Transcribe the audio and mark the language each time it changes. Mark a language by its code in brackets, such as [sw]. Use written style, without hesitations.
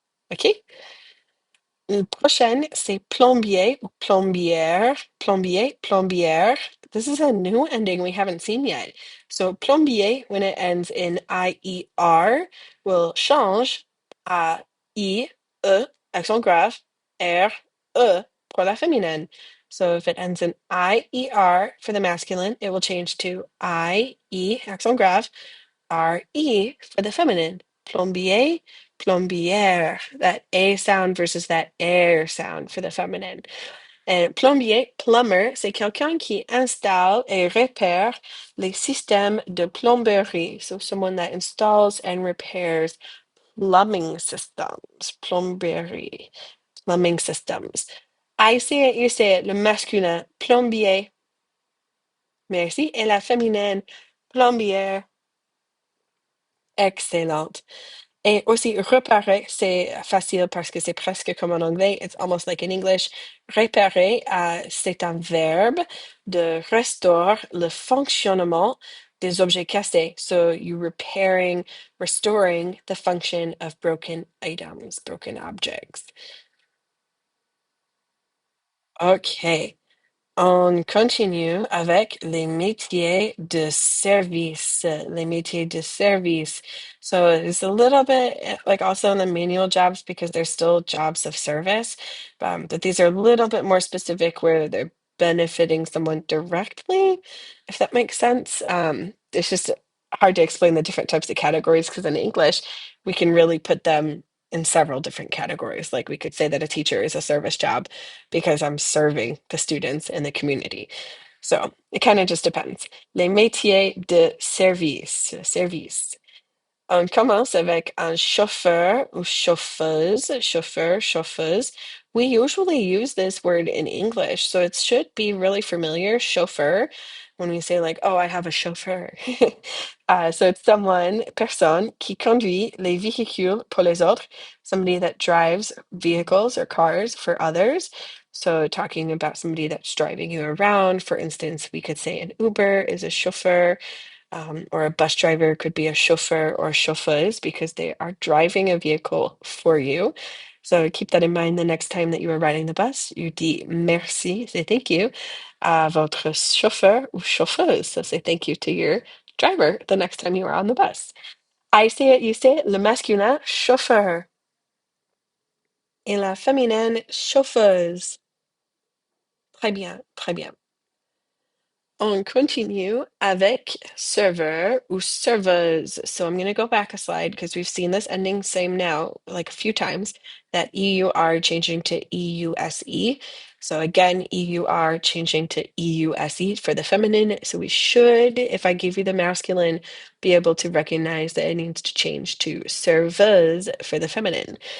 [en] Okay? [fr] La prochaine, c'est plombier ou plombière. Plombier, plombière. [en] This is a new ending we haven't seen yet. So plombier, when it ends in I-E-R, will change à I-E, accent grave, R-E [fr] pour la féminine. [en] So if it ends in I-E-R for the masculine, it will change to I-E, accent grave, R-E for the feminine. Plombier, plombière. That A sound versus that air sound for the feminine. [fr] And plombier, plumber, c'est quelqu'un qui installe et répare les systèmes de plomberie. [en] So someone that installs and repairs plumbing systems. Plomberie, plumbing systems. I say it, you say it. [fr] Le masculin, [en] plombier. [fr] Merci. Et la féminine, plombière. Excellent. Et aussi, réparer, c'est facile parce que c'est presque comme en anglais. [en] It's almost like in English. [fr] Réparer, c'est un verbe de restaurer le fonctionnement des objets cassés. [en] So you're repairing, restoring the function of broken items, broken objects. Okay. [fr] On continue avec les métiers de service. Les métiers de service. [en] So it's a little bit like also in the manual jobs because they're still jobs of service, but these are a little bit more specific where they're benefiting someone directly, if that makes sense. It's just hard to explain the different types of categories because in English we can really put them in several different categories. Like we could say that a teacher is a service job because I'm serving the students in the community. So it kind of just depends. [fr] Les métiers de service. Service. On commence avec un chauffeur ou chauffeuse. Chauffeur, chauffeuse. [en] We usually use this word in English, so it should be really familiar. Chauffeur, when we say like, oh, I have a chauffeur. So it's someone, [fr] personne, qui conduit les véhicules pour les autres. [en] Somebody that drives vehicles or cars for others. So talking about somebody that's driving you around. For instance, we could say an Uber is a chauffeur. Or a bus driver could be a chauffeur or chauffeuse because they are driving a vehicle for you. So keep that in mind the next time that you are riding the bus. [fr] You dis merci, [en] say thank you, [fr] à votre chauffeur ou chauffeuse. [en] So say thank you to your driver the next time you are on the bus. I say it, you say it. [fr] Le masculin, [en] chauffeur. [fr] Et la féminine, chauffeuse. Très bien, très bien. On continue avec serveur ou serveuse. [en] So I'm going to go back a slide because we've seen this ending same now like a few times, that EUR changing to EUSE. So again, EUR changing to EUSE for the feminine. So we should, if I give you the masculine, be able to recognize that it needs to change to serveuse for the feminine.